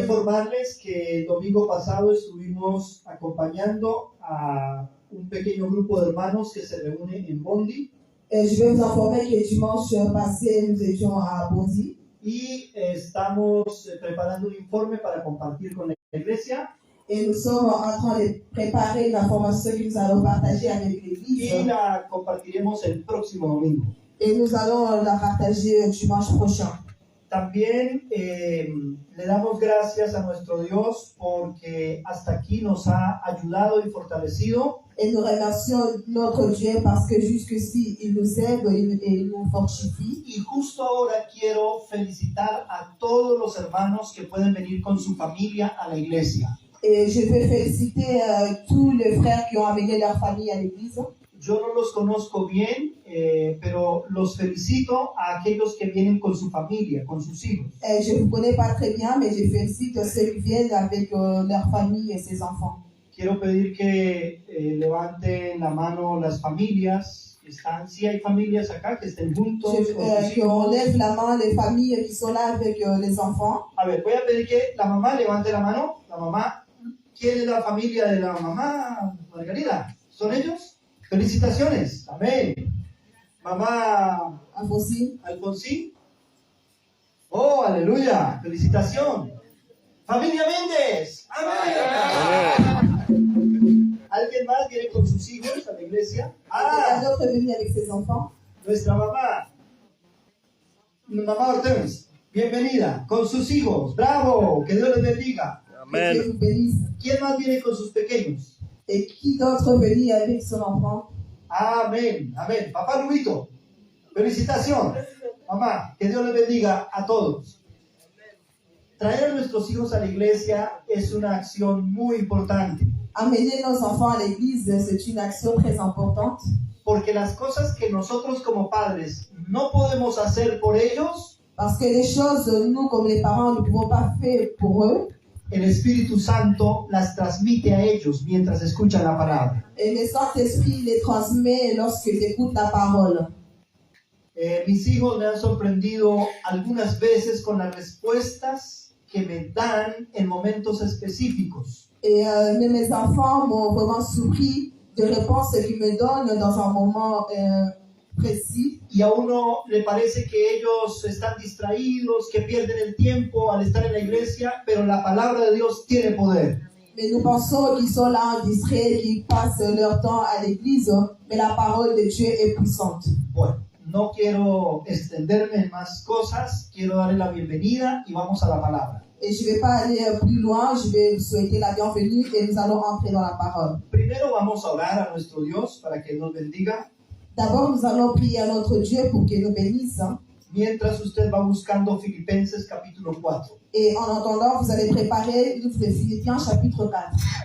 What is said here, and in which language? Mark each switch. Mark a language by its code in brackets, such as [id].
[es] informarles que el domingo pasado estuvimos acompañando a un pequeño grupo de hermanos que se reúne en Bondi [fr] Et je vais vous informer que dimanche passé, nous étions à Bondy [es] y estamos preparando un informe para compartir con la iglesia [fr] et nous sommes en train de préparer une information que nous allons partager avec l'Église [es] y la compartiremos el próximo domingo. [fr] et nous allons la partager dimanche prochain. [es] También le damos gracias a nuestro Dios porque hasta aquí nos ha ayudado y fortalecido. [fr] Et nous remercions notre Dieu parce que jusqu'ici, il nous aide et il nous fortifie. [es] Y justo ahora quiero felicitar a todos los hermanos que pueden venir con su familia a la iglesia. [fr] Et je veux féliciter tous les frères qui ont amené leur famille à l'église. [es] Yo no los conozco bien, pero los felicito a aquellos que vienen con su familia, con sus hijos. [fr] Je ne vous connais pas très bien, mais je félicite ceux qui viennent avec leur famille et ses enfants. [es] Quiero pedir que levanten la mano las familias. Sí hay familias acá que estén juntos. con sus [fr] Qu'on [es] hijos. [fr] lève la main les familles qui sont là avec les enfants. [es] A ver, voy a pedir que la mamá levante la mano. La mamá, ¿quién es la familia de la mamá, Margarita? ¿Son ellos? Felicitaciones. Amén. Mamá [fr] Alphonsine. [es] Alfonsín. Oh, aleluya. Felicitación. Familia Méndez. Amén. ¿Alguien más viene con sus hijos a la iglesia? [fr] Un autre est venu avec ses enfants. [es] Nuestra mamá. Mamá Ortiz. Bienvenida. Con sus hijos. Bravo. Que Dios les bendiga. [fr] Que Dieu [es] Amen. [fr] vous bénisse. [es] ¿Quién más viene con sus pequeños? [fr] Et qui d'autre est venu avec son enfant? [es] Amén, amén. Papá Lubito, felicitación. Mamá, que Dios les bendiga a todos. Traer a nuestros hijos a la iglesia es una acción muy importante, [fr] Amener nos enfants à l'église, c'est une action très importante. [es] porque las cosas que nosotros como padres no podemos hacer por ellos, [fr] Parce que les choses, nous, comme les parents, nous ne pouvons pas faire pour eux. [es] el Espíritu Santo las transmite a ellos mientras escuchan la palabra. [fr] Et le Saint-Esprit les transmet lorsqu'ils écoutent la parole. [es] Mis hijos me han sorprendido algunas veces con las respuestas que me dan en momentos específicos. [fr] Et mes enfants m'ont vraiment surpris de réponses qu'ils me donnent dans un moment précis. [es] Y a uno le parece que ellos están distraídos, que pierden el tiempo al estar en la iglesia, pero la palabra de Dios tiene poder. [fr] Mais nous pensons qu'ils sont là, distraits, qu'ils passent leur temps à l'église, mais la parole de Dieu est puissante. [es] Bueno, no quiero extenderme en más cosas, quiero darle la bienvenida y vamos a la palabra. [fr] Et je ne vais pas aller plus loin, je vais vous souhaiter la bienvenue et nous allons entrer dans la parole. [es] Primero vamos a orar a nuestro Dios para que nos bendiga, [fr] D'abord, nous allons prier à notre Dieu pour qu'il nous bénisse. [es] mientras usted va buscando Filipenses capítulo 4. [fr] Et en attendant, vous allez préparer le livre de Philippiens chapitre 4.